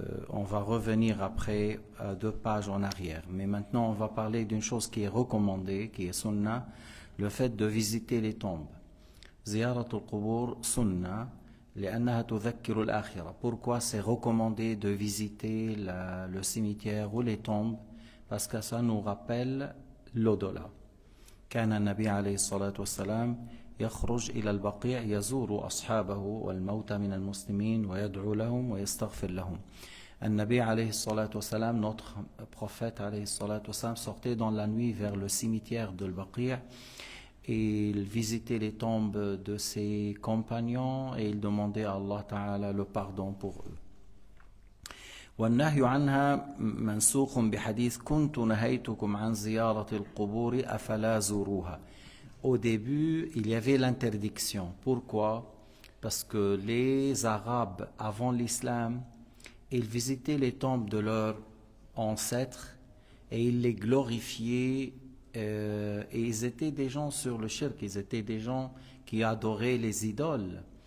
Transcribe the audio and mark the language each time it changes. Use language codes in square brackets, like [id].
[fr] On va revenir après à 2 pages en arrière. Mais maintenant, on va parler d'une chose qui est recommandée, qui est sunnah, le fait de visiter les tombes. [ar] زيارة القبور sunnah, لأنها تذكر الآخرة. [fr] Pourquoi c'est recommandé de visiter le cimetière ou les tombes? Parce que ça nous rappelle l'au-delà. [ar] كان النبي عليه الصلاة والسلام يخرج إلى البقيع يزور أصحابه والموتى من المسلمين ويدعو لهم ويستغفر لهم. النبي عليه الصلاة والسلام, [fr] notre prophète [ar] عليه الصلاة والسلام, [fr] sortait dans la nuit vers le cimetière de Al-Baqi' et il visitait les tombes de ses compagnons et il demandait à Allah Ta'ala le pardon pour eux. [ar] والنهي عنها منسوخ بحديث كنت نهيتكم عن زيارة القبور أفلا زوروها. [fr] Au début, il y avait l'interdiction. Pourquoi? Parce que les Arabes, avant l'islam, ils visitaient les tombes de leurs ancêtres et ils les glorifiaient. Et ils étaient des gens sur le shirk, ils étaient des gens qui adoraient les idoles.